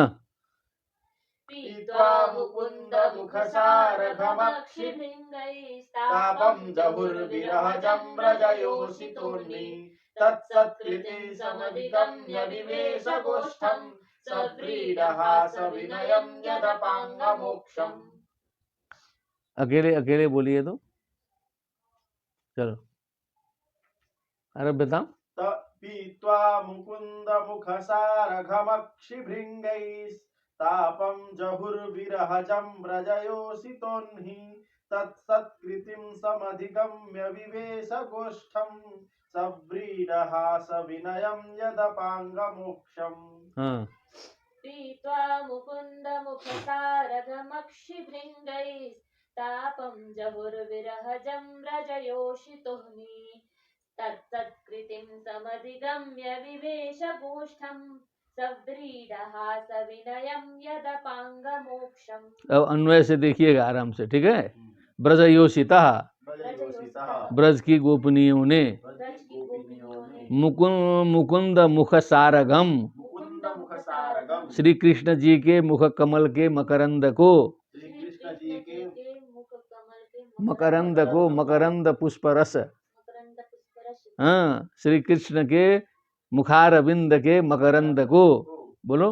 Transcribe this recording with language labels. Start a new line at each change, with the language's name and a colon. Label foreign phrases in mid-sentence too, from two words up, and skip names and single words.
Sanskrit: पीत्वा मुकुंद मुखसारघमक्षिभृङ्गैस्तापं जहुर्विरहजं व्रजयोषितोऽन्ये तत्सत्कृतिं समधिगम्य विवेश गोष्ठं सव्रीडहासविनयं यदपाङ्गमोक्षम्।
Hindi: अकेले अकेले बोलिए तो चलो। अरे बताओ।
Sanskrit: पीत्वा मुकुंद मुखसारघमक्षिभृङ्गैस्तापं जहुर्विरहजं व्रजयोषितोऽन्ये तत्सत्कृतिं समधिगम्य विवेश गोष्ठं सव्रीडहासविनयं यदपाङ्गमोक्षम्। पीत्वा मुकुंद मुखसारघमक्षिभृङ्गैस्तापं जहुर्विरहजं व्रजयोषितोऽन्ये तत्सत्कृतिं समधिगम्य विवेश गोष्ठं सव्रीडहासविनयं यदपाङ्गमोक्षम्।
Hindi: अब अन्वय से देखिएगा आराम से, ठीक है। ब्रजयोषिता, ब्रज की गोपनीयों ने,
Sanskrit: मुकुंद मुखसारघम,
Hindi: श्री कृष्ण जी के मुख कमल के मकरंद को, मकरंद पुष्परस, हाँ, श्री कृष्ण के मुखारविंद के मकरंद को, बोलो।